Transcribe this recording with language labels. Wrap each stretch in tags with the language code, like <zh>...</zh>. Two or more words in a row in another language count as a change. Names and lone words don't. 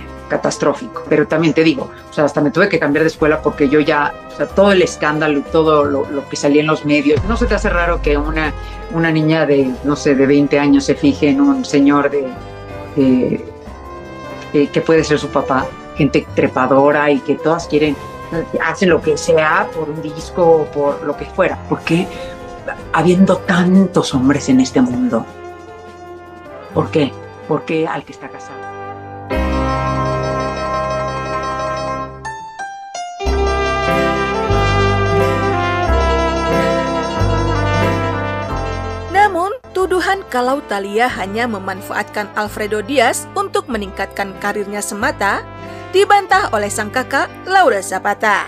<es>Catastrófico, pero también te digo, o sea, hasta me tuve que cambiar de escuela porque yo ya, o sea, todo el escándalo y todo lo que salía en los medios, ¿no se te hace raro que una niña de, no sé, de 20 años se fije en un señor que puede ser su papá, gente trepadora y que todas quieren, hacen lo que sea por un disco o por lo que fuera? ¿Por qué habiendo tantos hombres en este mundo? ¿Por qué? ¿Por qué al que está casado?</es> <id>Tuduhan kalau Thalia hanya memanfaatkan Alfredo Diaz untuk meningkatkan karirnya semata dibantah oleh sang kakak Laura Zapata.</id>